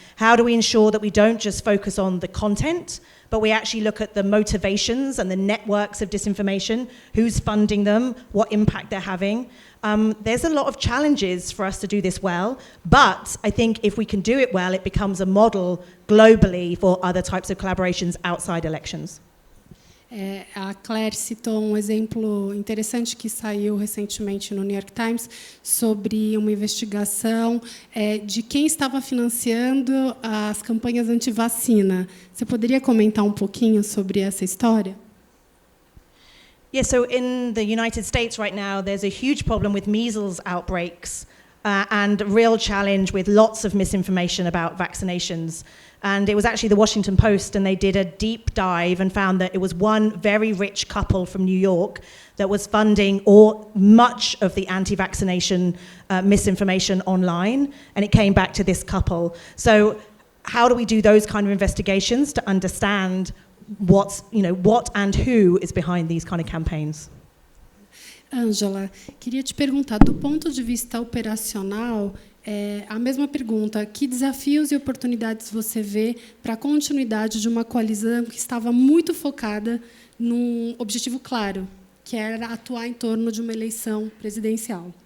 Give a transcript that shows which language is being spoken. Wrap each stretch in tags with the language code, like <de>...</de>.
<en>How do we ensure that we don't just focus on the content, but we actually look at the motivations and the networks of disinformation, who's funding them, what impact they're having? There's a lot of challenges for us to do this well, but I think if we can do it well, it becomes a model globally for other types of collaborations outside elections.</en> <pt>A Claire citou um exemplo interessante que saiu recentemente no New York Times sobre uma investigação de quem estava financiando as campanhas anti-vacina. Você poderia comentar um pouquinho sobre essa história?</pt> <en>Yeah, so in the United States right now, there's a huge problem with measles outbreaks and a real challenge with lots of misinformation about vaccinations. And it was actually the Washington Post, and they did a deep dive and found that it was one very rich couple from New York that was funding much of the anti-vaccination misinformation online, and it came back to this couple. So how do we do those kind of investigations to understand what and who is behind these kind of campaigns?</en> <pt>Ângela, queria te perguntar, do ponto de vista operacional, a mesma pergunta: que desafios e oportunidades você vê para a continuidade de uma coalizão que estava muito focada num objetivo claro, que era atuar em torno de uma eleição presidencial?</pt>